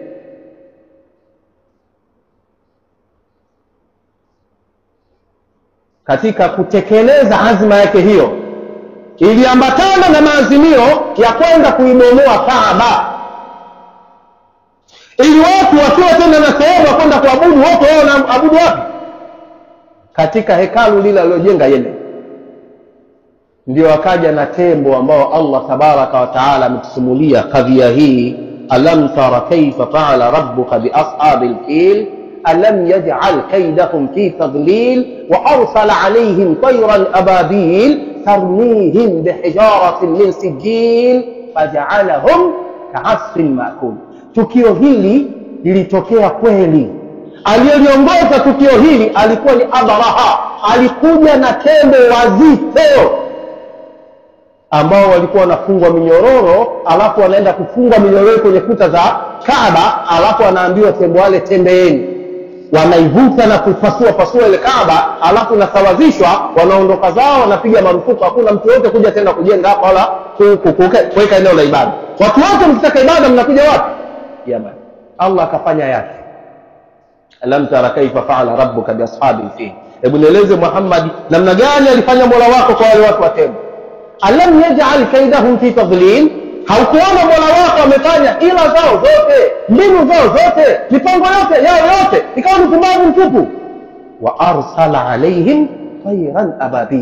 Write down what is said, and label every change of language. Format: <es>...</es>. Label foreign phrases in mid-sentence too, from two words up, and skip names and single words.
<sw>Katika kutekeleza azma yake hiyo, iliambatana na maazimio ya kwenda kuibomoa Kaaba, ili watu wakiwa tena na sehemu ya kwenda kuabudu, wote wao wanaabudu wapi? Katika hekalu lile alilojenga Yemen. Ndio wakaja na tembo ambao</sw> <ar>الله تبارك وتعالى</ar> <sw>ametusimulia kadhia hii.</sw> <ar>ألم تر كيف فعل ربك بأصحاب الفيل ألم يجعل كيدهم في تضليل وأرسل عليهم طيرا أبابيل ترميهم بحجارة من سجيل فجعلهم كعصف مأكول.</ar> <sw>Tukio hili lilitokea kweli. Aliyeliongoza tukio hili alikuwa ni Abraha. Alikuja na tembo wazito ambao walikuwa wanafungwa minyororo, alafu wanaenda kufungwa minyororo kwenye kuta za Kaaba, alafu wanaambiwa tembo wale tembeeni. Wanaivuta na kupasua ile Kaaba, alafu nasawazishwa, wanaondoka zao, wanapiga marufuku, hakuna mtu yote kuja tena kujenga hapa wala kuweka eneo la ibada. Watu wote mkitaka ibada mnakuja wapi? Yaman. Allah akafanya yake.</sw> <ar>ألم تر كيف فعل ربك بأصحاب الفيل.</ar> <sw>Hebu nieleze Muhammad, namna gani alifanya Mola wako kwa wale watu wa tembo?</sw> <ar>ألم يجعل كيدهم في تضليل.</ar> <sw>Haukuona Mola wako amefanya ila zao zote, mbinu zao zote, mipango yote yao yote ikawa ni pumbavu mtupu.</sw> <ar>وأرسل عليهم طيرا أبابيل.</ar>